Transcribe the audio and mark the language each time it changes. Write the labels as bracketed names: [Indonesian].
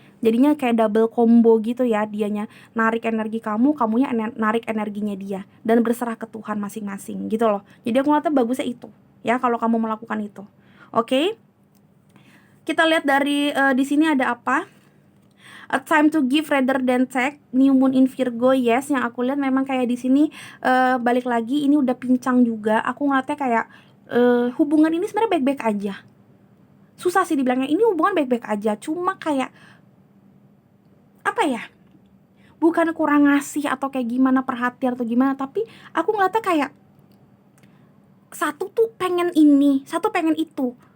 [Indonesian] Jadinya kayak double combo gitu ya, dianya narik energi kamu, kamunya narik energinya dia, dan berserah ke Tuhan masing-masing gitu loh. Jadi aku ngeliatnya bagusnya itu ya kalau kamu melakukan itu. Oke? Kita lihat dari di sini ada apa? [English] A time to give rather than take, new moon in Virgo. [Indonesian] Yes, yang aku lihat memang kayak di sini balik lagi ini udah pincang juga. Aku ngeliatnya kayak hubungan ini sebenarnya baik-baik aja. Susah sih dibilangnya ini hubungan baik-baik aja, cuma kayak apa ya? Bukan kurang ngasih atau kayak gimana, perhatian atau gimana, tapi aku ngeliatnya kayak satu tuh pengen ini, satu pengen itu.